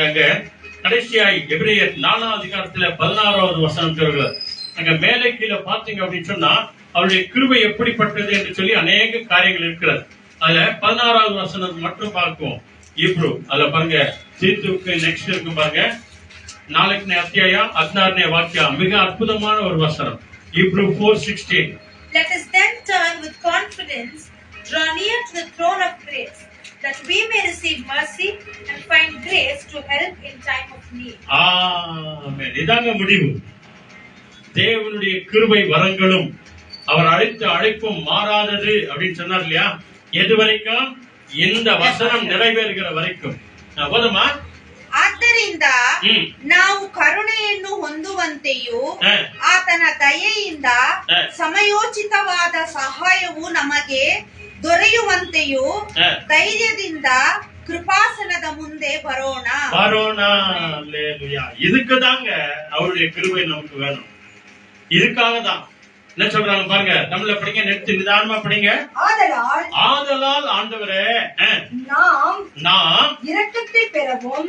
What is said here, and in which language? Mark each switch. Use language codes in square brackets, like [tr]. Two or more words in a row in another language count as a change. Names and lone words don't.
[ta] அங்க கடைசியாய் எபிரேயர் 4ஆம் அதிகாரத்துல 16வது வசனம் சொல்கிறது. அங்க மேலே கீழே பாத்தீங்க அப்படின்னு சொன்னா அவருடைய கிருபை எப்படிப்பட்டது என்று சொல்லி அநேக காரியங்கள் இருக்கிறது. அதுல 16வது வசனம் மட்டும் பார்ப்போம். இப்ரூ அதுல பாருங்க, தீத்துக்கு நெக்ஸ்ட் இருக்கு பாருங்க, [kn] 4ನೇ ಅಧ್ಯಾಯ 16ನೇ ವಾಕ್ಯ, [ta] மிக அற்புதமான ஒரு வசனம். [en] Hebrew 4:16. Let us then turn with confidence, draw near to the throne of grace, that we may receive mercy and find grace to help in time of need. [ta] ஆமென். இதாங்க முடிவு. தேவனுடைய கிருபை வரங்களும் அவர் அழைத்த அழைப்பும் மாறாதது அப்படின்னு சொன்னார் இல்லையா? எது வரைக்கும்? இந்த வசனம் நிறைவேறுகிற வரைக்கும். போதுமா? [kn] ಆದ್ದರಿಂದ ನಾವು ಕರುಣೆಯನ್ನು ಹೊಂದುವಂತೆಯೂ ಆತನ ದಯೆಯಿಂದ ಸಮಯೋಚಿತವಾದ ಸಹಾಯವು ನಮಗೆ ದೊರೆಯುವಂತೆಯೂ ಧೈರ್ಯದಿಂದ ಕೃಪಾಸನದ ಮುಂದೆ ಬರೋಣ. [ta] அல்லேலூயா. இதுக்கு தாங்க அவருடைய கிருபை நமக்கு வேணும். இதுக்காக தான். என்ன சொல்றாங்க பாருங்க, தமிழ்ல படிங்க, நிறுத்தி நிதானமா படிங்க. ஆதலால் ஆண்டவரே, நாம் இரக்கத்தை பெறவும்.